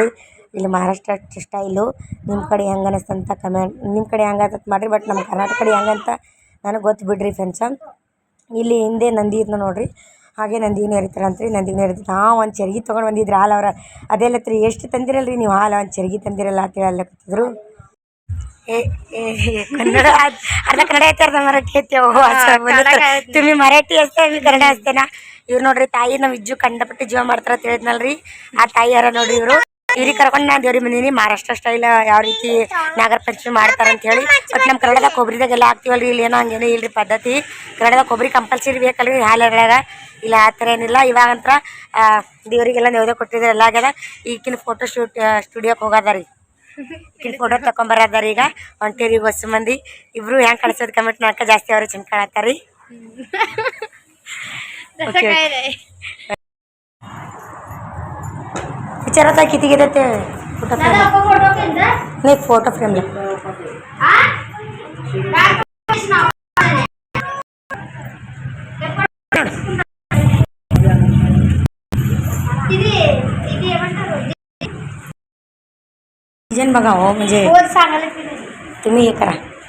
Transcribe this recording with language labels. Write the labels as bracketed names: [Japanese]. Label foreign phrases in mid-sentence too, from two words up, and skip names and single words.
[Kannada] ಇಲ್ಲಿ ಮಹಾರಾಷ್ಟ್ರ ಸ್ಟೈಲು ನಿಮ್ಮ ಕಡೆ ಹೆಂಗೆ ಅನ್ನಿಸ್ತಂತ ಕಮೆಂಟ್ ನಿಮ್ಮ ಕಡೆ ಹೆಂಗೆ ಆಗತ್ತೆ ಮಾಡಿರಿ. ಬಟ್ ನಮ್ಮ ಕರ್ನಾಟಕ ಕಡೆ ಹೆಂಗಂತ ನನಗೆ ಗೊತ್ತು ಬಿಡ್ರಿ ಫ್ರೆಂಡ್ಸ. ಇಲ್ಲಿ ಹಿಂದೆ ನಂದಿ ಇದ್ನ ನೋಡ್ರಿ, ಹಾಗೆ ನಂದಿನ ಏರಿತಾರಂತ್ರಿ. ನಂದಿನ ಏರಿದ್ರೆ ಒಂದು ಚರ್ಗಿ ತೊಗೊಂಡು ಬಂದಿದ್ರಿ ಹಾಲು. ಅವ್ರ ಅದೆಲ್ಲತ್ರಿ ಎಷ್ಟು ತಂದಿರಲ್ರಿ ನೀವು ಹಾಲು, ಒಂದು ಚರ್ಗಿ ತಂದಿರಲ್ಲ ಅಂತೇಳಿ ಅಲ್ಲಕತ್ತಿದ್ರು. [Marathi] कन्नड अर्ध [Kannada] कನ್ನಡ ಐತೆ ಅರ್ಧ ಮರಾಠಿ ಐತೆ. [Marathi] तुम्ही मराठी असते मी [Kannada] ಕನ್ನಡ ಅಷ್ಟೇನಾ. ಇವ್ರು ನೋಡ್ರಿ ತಾಯಿ ನಮ್ಮ ವಿಜ್ಜು ಕಂಡಪಟ್ಟು ಜೀವ ಮಾಡ್ತಾರ ಅಂತ ಹೇಳಿದ್ನಲ್ರಿ, ಆ ತಾಯಿ ಯಾರ ನೋಡ್ರಿ ಇವರು. ಇವ್ರಿಗೆ ಕರ್ಕೊಂಡು ನಾನು ದೇವ್ರಿಗೆ ಬಂದೀನಿ. ಮಹಾರಾಷ್ಟ್ರ ಸ್ಟೈಲ್ ಯಾವ ರೀತಿ ನಾಗರ ಪಂಚಮಿ ಮಾಡ್ತಾರೆ ಅಂತ ಹೇಳಿ. ಬಟ್ ನಮ್ಮ ಕನ್ನಡದಾಗ ಕೊಬ್ಬರಿದಾಗೆಲ್ಲ ಹಾಕ್ತೀವಲ್ರಿ, ಇಲ್ಲಿ ಏನೋ ಹಂಗೇನೋ ಇಲ್ರಿ ಪದ್ಧತಿ. ಕನ್ನಡದಾಗ ಕೊಬ್ಬರಿ ಕಂಪಲ್ಸರಿ ಬೇಕಲ್ರಿ ಹಾಲೆರಳಾಗ. ಇಲ್ಲ ಆ ಥರ ಏನಿಲ್ಲ. ಇವಾಗಂತ್ರ ದೇವರಿಗೆಲ್ಲ ನೈವೇದ್ಯ ಕೊಟ್ಟಿದ್ರೆ ಎಲ್ಲ ಆಗ್ಯದ. ಈಗಿನ ಫೋಟೋ ಸ್ಟುಡಿಯೋಕ್ಕೆ ಹೋಗೋದ ರೀ, ಈಗಿನ ಫೋಟೋ ತಗೊಂಬರದಾರ. ಈಗ ಹೊಂಟೇರಿ ಹೊಸ ಮಂದಿ ಇಬ್ರು ಹೆಂಗೆ ಕಳಿಸೋದು ಕಮೆಂಟ್ ಮಾಡ್ಕ ಜಾಸ್ತಿ ಅವ್ರು ಚಂದ ಕಾಣತ್ತಾರಿ. [Marathi] पिक्चर आता किती घेतात ते [English] photo frame? [Marathi] नाही फोटो फ्रेमला डिझाईन बघा हो, म्हणजे तुम्ही हे करा.